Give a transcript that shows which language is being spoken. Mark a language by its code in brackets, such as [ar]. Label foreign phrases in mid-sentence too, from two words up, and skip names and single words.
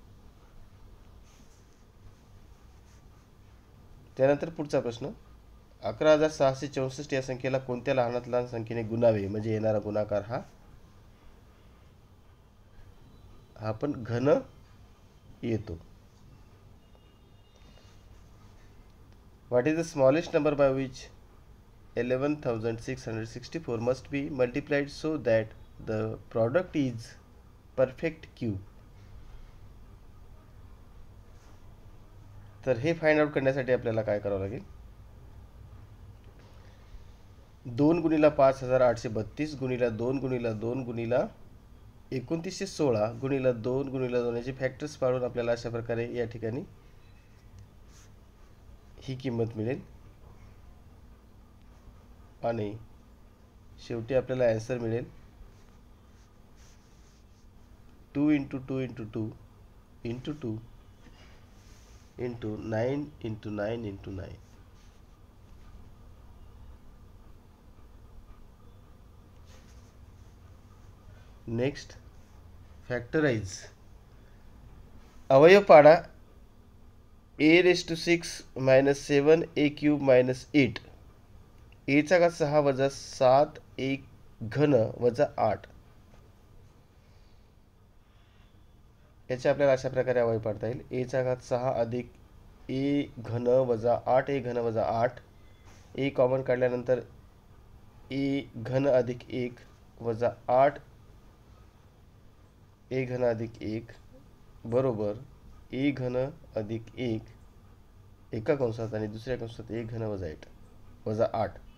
[mr] त्यानंतर पुढचा प्रश्न. 11664 या संख्येला कोणत्या लहानात लहान संख्येने गुणावे म्हणजे येणारा गुणाकार हा पण घन येतो. [en] What is the smallest number by which 11,664 must be multiplied so that the product is perfect cube? [mr] तर हे [en] find out [mr] करण्यासाठी आपल्याला काय करावं लागेल. 2 गुणिला 5832 गुणिला 2 गुणिला 2 गुणिला 2916 गुणिला 2 गुणिला 2 याचे फॅक्टर्स पाडून आपल्याला अशा प्रकारे या ठिकाणी ही किंमत मिळेल आणि शेवटी आपल्याला आन्सर मिळेल 2 × 2 × 2 into 2 into 9 into 9 into 9. [en] Next, factorize. [mr] अवयव पाडा. [en] a⁶ minus 7 a cube minus 8 [mr] a चा घात 6 वजा 7 a घन वजा 8 याचे आपल्याला अशा प्रकारे अवयव पाडता येईल. a चा घात 6 अधिक a घन वजा 8 a घन वजा 8 a कॉमन काढल्यानंतर a घन अधिक 1 वजा 8 a घन अधिक 1 बरोबर a घन अधिक 1 एका कंसात आणि दुसऱ्या कंसात a घन वजा 8.